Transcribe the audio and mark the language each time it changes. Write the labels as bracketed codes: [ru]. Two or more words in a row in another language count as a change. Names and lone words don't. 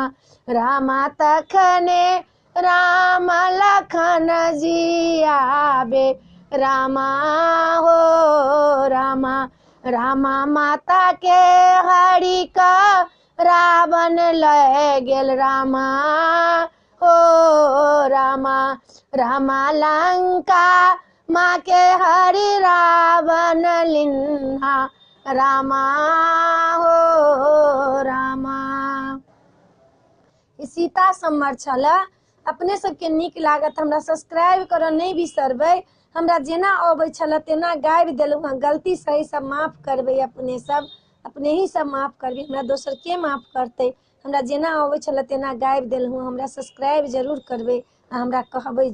[mai] रामा तखने राम लखन जी आबे रामा हो रामा रामा माता के हरि का रावण ले गेल रामा हो रामा रामा लंका माँ के हरि रावण लिन्हा रामा हो रामा। सीता सम्मर छल। अपने सबके नीक लागत हमरा सब्सक्राइब करऽ नहीं बिसरबै। हमरा जेना अबै छल तेना गाबि देलहुँ हँ, गलती सही सब माफ करबै। अपने ही सब माफ करबै, हमरा दोसर के माफ करतै। हमरा जेना अबै छल तेना गाबि देलहुँ। हमरा सब्सक्राइब जरूर करबै आ हमरा कहबै जरूर।